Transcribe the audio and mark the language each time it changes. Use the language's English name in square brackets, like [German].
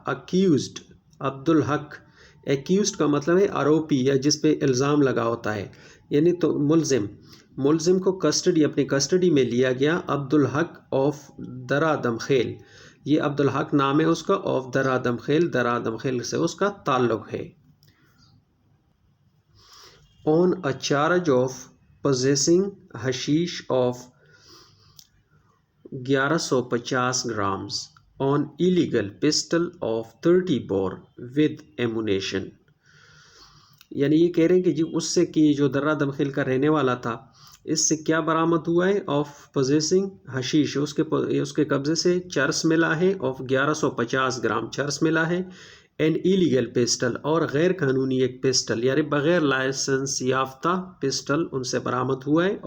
[Urdu] accused Abdul Haq. accused کا مطلب ہے آروپی یا جس پہ الزام لگا ہوتا ہے یعنی تو ملزم کو کسٹڈی اپنی کسٹڈی میں لیا گیا. عبدالحق آف درادم خیل. یہ عبدالحق نام ہے اس کا. آف درادم خیل. درادم خیل سے اس کا تعلق ہے. [English] on a charge of possessing hashish of 1150 grams on illegal pistol of 30 bore with ammunition. [Urdu] یعنی یہ کہہ رہے ہیں کہ جی اس سے کہ جو درہ دمخیل کا رہنے والا تھا اس سے کیا برآمد ہوا ہے. [English] of possessing حشیش [Urdu] اس کے قبضے سے چرس ملا ہے. آف 1150 گرام چرس ملا ہے. [English] an illegal pistol [Urdu] اور غیر قانونی ایک پسٹل یعنی بغیر لائسنس یافتہ پسٹل ان سے برآمد ہوا ہے.